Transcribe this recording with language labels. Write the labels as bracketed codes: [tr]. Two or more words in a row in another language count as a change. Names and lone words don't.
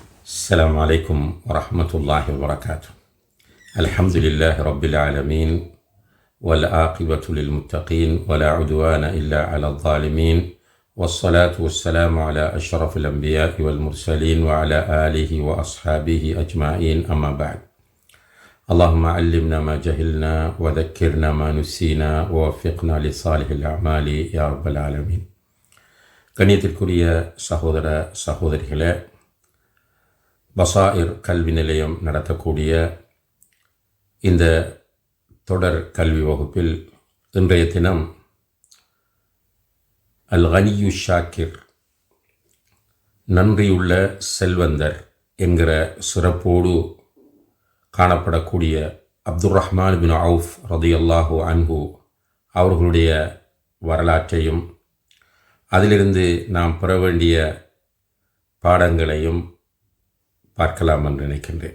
[ar] السلام عليكم ورحمة الله وبركاته. الحمد لله رب العالمين والعاقبة للمتقين ولا عدوان إلا على الظالمين والصلاة والسلام على أشرف الأنبياء والمرسلين وعلى آله وأصحابه أجمعين أما بعد. اللهم علمنا ما جهلنا وذكرنا ما نسينا ووفقنا لصالح الأعمال يا رب العالمين. [ta] கண்ணியத்திற்குரிய சகோதர சகோதரிகளே, பசாயிர் கல்வி நிலையம் நடத்தக்கூடிய இந்த தொடர் கல்வி வகுப்பில் இன்றைய தினம் [ar] الغني الشاكر, [ta] நன்றியுள்ள செல்வந்தர் என்கிற சிறப்போடு காணப்படக்கூடிய அப்துர் ரஹ்மான் பின் அவுஃப் [ar] رضي الله عنه [ta] அவர்களுடைய வரலாற்றையும் அதிலிருந்து நாம் பெற வேண்டிய பாடங்களையும் பார்க்கலாம் என்று நினைக்கின்றேன்.